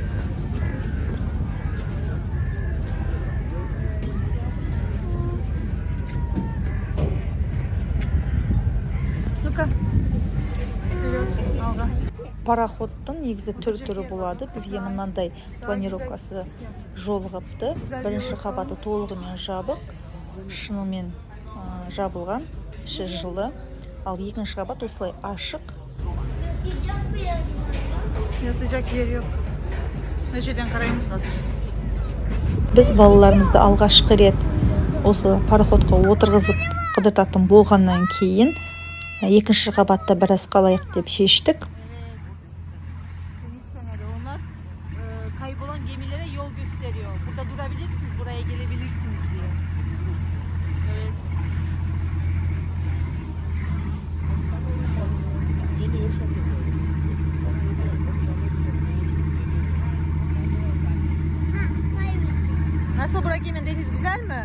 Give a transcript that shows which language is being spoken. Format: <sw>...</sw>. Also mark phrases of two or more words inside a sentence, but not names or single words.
<kk>Пароходтың негізі түрі болады. Бізге мынандай планировкасы жолығыпты. Бірінші қабаты толығымен жабық, шынымен жабылған, іші жылы. Ал екінші қабат осылай ашық.</kk> <tr>Yatacak yer yok.</tr> <kk>Нешеден қараймыз қазір? Біз балаларымызды алғашқы рет осы пароходқа отырғызып қыдыртатын болғаннан кейін екінші қабатта біраз қалайық деп шештік.</kk> <tr>Kaybolan gemilere yol gösteriyor. Burada durabilirsiniz, buraya gelebilirsiniz diye. Evet. Nasıl Burak Emin, deniz güzel mi?</tr>